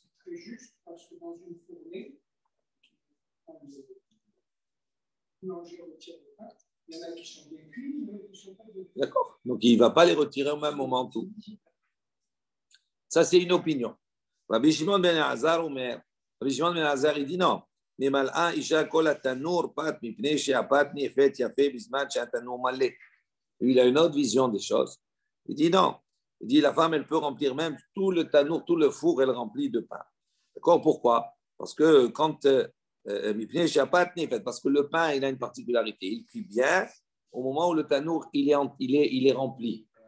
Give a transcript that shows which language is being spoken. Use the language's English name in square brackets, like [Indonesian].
[French] C'est juste parce que dans une fournée, quand le boulanger retire le pain, il y en a qui sont bien cuits, il y en a qui ne sont pas bien cuits. D'accord. Donc il ne va pas les retirer au même moment tout. Ça, c'est une opinion. Rabbi Shimon ben Elazar Omer. Rabbi Shimon ben Elazar, il dit non. [Hebrew] ממלאה אישה כל התנור פת מפני שהפת נאפת יפה בזמן שהתנור מלא. [French] Il a une autre vision des choses. Il dit non. Il dit la femme, elle peut remplir même tout le tanour, tout le four, elle remplit de pain. D'accord? Pourquoi? Parce que quand parce que le pain, il a une particularité. Il cuit bien au moment où le tanour, il est rempli.